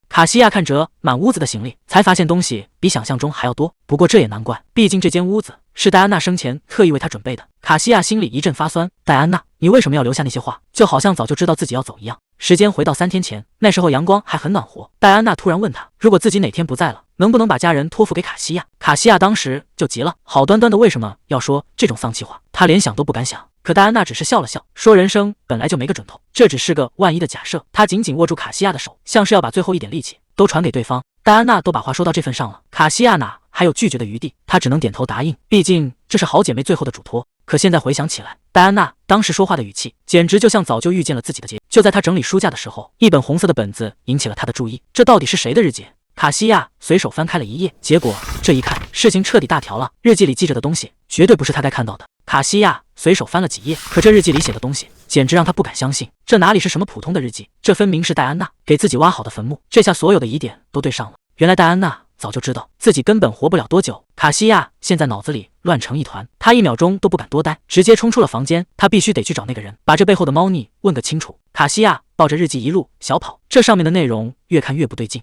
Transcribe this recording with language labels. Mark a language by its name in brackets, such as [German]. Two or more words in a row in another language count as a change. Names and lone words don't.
[Chinese] 卡西亞看着滿屋子的行李，才發現東西比想象中還要多。不過這也難怪，畢竟這間屋子是戴安娜生前特意為他準備的。卡西亞心裡一陣發酸，戴安娜，你為什麼要留下那些話？就好像早就知道自己要走一樣。時間回到3天前，那時候陽光還很暖和。戴安娜突然問他，如果自己哪天不在了，能不能把家人托付給卡西亞？卡西亞當時就急了，好端端的為什麼要說這種喪氣話？他連想都不敢想。可戴安娜只是笑了笑，說人生本來就沒個準頭，這只是個萬一的假設。他緊緊握住卡西亞的手，像是要把最後一點力氣都傳給對方。戴安娜都把話說到這份上了，卡西亞哪還有拒絕的餘地？他只能點頭答應，畢竟這是好姐妹最後的囑托。可現在回想起來，戴安娜當時說話的語氣，簡直就像早就預見了自己的結局。就在他整理書架的時候，一本紅色的本子引起了他的注意。這到底是誰的日記？卡西亞隨手翻開了一頁，結果這一看，事情徹底大條了。日記裡記着的東西，絕對不是他該看到的。卡西亞隨手翻了幾頁，可這日記裡寫的東西，簡直讓他不敢相信。這哪裡是什麼普通的日記？這分明是戴安娜給自己挖好的墳墓。這下所有的疑點都對上了。原來戴安娜早就知道自己根本活不了多久。卡西亞現在腦子裡亂成一團，他1秒鐘都不敢多待，直接衝出了房間。他必須得去找那個人，把這背後的貓膩問個清楚。卡西亞抱着日記一路小跑，這上面的內容越看越不对勁。